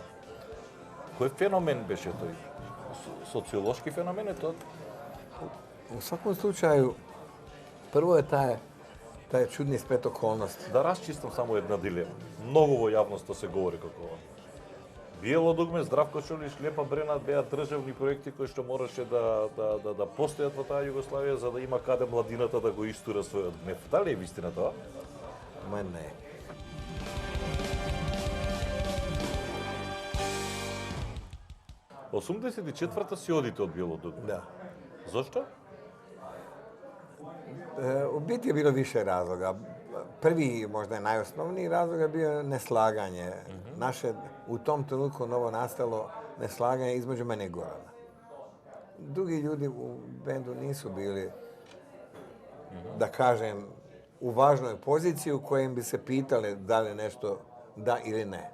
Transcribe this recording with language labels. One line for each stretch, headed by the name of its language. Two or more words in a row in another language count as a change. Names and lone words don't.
Macedonian: Кој феномен беше тој? Социолошки феномен е тоа?
Croatian: U svakom slučaju, prvo je taj čudni splet okolnosti.
Macedonian: Да расчистам само една дилема. Многу во јавноста се говори како ова. Биело дугме, Здравко Чолиш, Лепа Брена беа државни проекти кои што мораше да постојат во таа Југославија за да има каде младината да го истура својот гнев. Дали е вистина тоа?
Croatian: Ne.
Macedonian: 84-та си одите од Биело дугме.
Croatian: Da.
Macedonian: Зошто?
Croatian: U biti je bilo više razloga. Prvi, možda je najosnovniji razlog je bio neslaganje. Naše u tom trenutku novo nastalo neslaganje između mene i Gorana. Drugi ljudi u bendu nisu bili, da kažem, u važnoj poziciji u kojem bi se pitali da li nešto da ili ne.